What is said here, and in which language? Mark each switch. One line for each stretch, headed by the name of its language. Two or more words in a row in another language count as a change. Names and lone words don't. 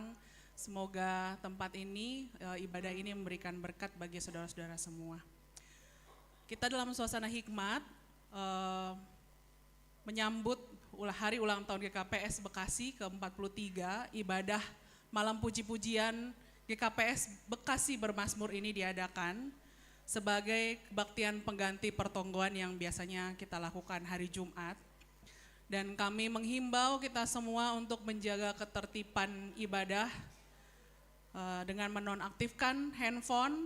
Indonesian: Semoga tempat ini, ibadah ini memberikan berkat bagi saudara-saudara semua. Kita dalam suasana hikmat, menyambut hari ulang tahun GKPS Bekasi ke-43, ibadah malam puji-pujian GKPS Bekasi Bermazmur ini diadakan sebagai kebaktian pengganti pertonggoan yang biasanya kita lakukan hari Jumat. Dan kami menghimbau kita semua untuk menjaga ketertiban ibadah dengan menonaktifkan handphone.